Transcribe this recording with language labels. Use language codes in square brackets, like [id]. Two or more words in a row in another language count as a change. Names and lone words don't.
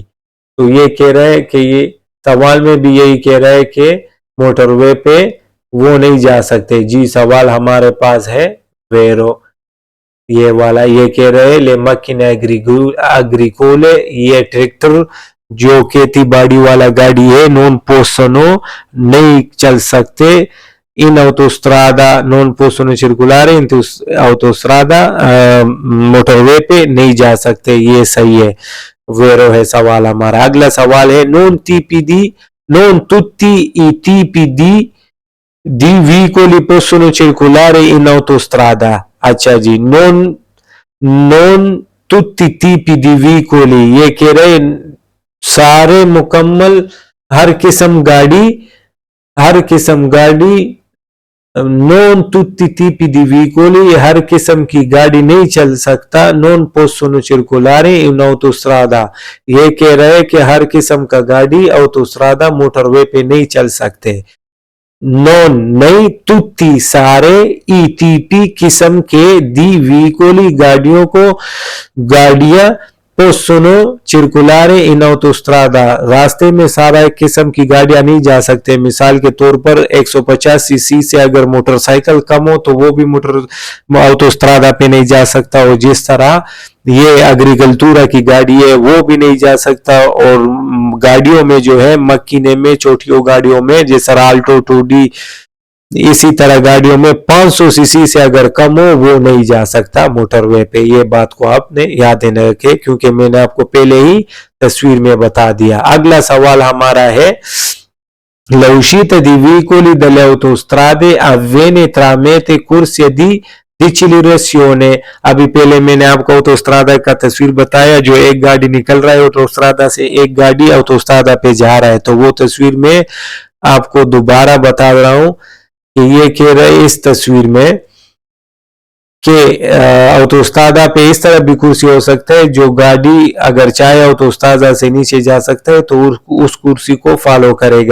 [hi] तो ये कह रहा है कि ये सवाल में भी यही कह रहा है कि मोटरवे पे वो नहीं जा सकते। जी सवाल हमारे पास है वेरो, ये वाला। ये कह रहे हैं [it] le macchine agricole, [hi] ये ट्रैक्टर जो खेती बाड़ी वाला गाड़ी है [it] non possono [hi] नहीं चल सकते [it] in autostrada non possono circolare in autostrada [hi] मोटरवे पे नहीं जा सकते। ये सही है, वेरो है सवाल हमारा। अगला सवाल है [it] non tutti i tipi di veicoli possono circolare in autostrada। [hi] अच्छा जी, [it] non tutti tipi di veicoli, [hi] ये कह रहे सारे मुकम्मल हर किस्म गाड़ी [it] non tutti tipi di veicoli, [hi] हर किस्म की गाड़ी नहीं चल सकता। [it] non possono circolare in autostrada, [hi] ये कह रहे कि हर किस्म का गाड़ी autostrada मोटरवे पे नहीं चल सकते। [it] नॉन नहीं, तुत्ती सारे, i tipi [hi] किस्म के, [it] di veicoli गाड़ियां possono circolare in autostrada, [hi] रास्ते में सारा एक किस्म की गाड़ियां नहीं जा सकते। मिसाल के तौर पर 150 सीसी से अगर मोटरसाइकिल कम हो तो वो भी ऑटोस्ट्रादा पे नहीं जा सकता। और जिस तरह ये एग्रीकल्चर की गाड़ी है वो भी नहीं जा सकता। और गाड़ियों में जो है मक्कीने में, छोटियों गाड़ियों में जैसा आल्टो 2D, इसी तरह गाड़ियों में 500 सीसी से अगर कम हो वो नहीं जा सकता मोटरवे पे। ये बात को आपने याद रखे क्योंकि मैंने आपको पहले ही तस्वीर में बता दिया। अगला सवाल हमारा है [it] l'uscita di veicoli dalle autostrade avviene tramite corsie di डिचिलरेसियोने। [hi] अभी पहले मैंने आपको ऑटोस्ट्रादा का तस्वीर बताया, जो एक गाड़ी निकल रहा है ऑटोस्ट्रादा से, एक गाड़ी ऑटोस्ट्रादा पे जा रहा है। तो वो तस्वीर में आपको दोबारा बता रहा हूं कि ये कह रहे इस तस्वीर में कि ऑटोस्ट्रादा पे इस तरह भी कुर्सी हो सकता है, जो गाड़ी अगर चाहे ऑटोस्ट्रादा से नीचे जा सकता है तो उस कुर्सी को फॉलो करेगा।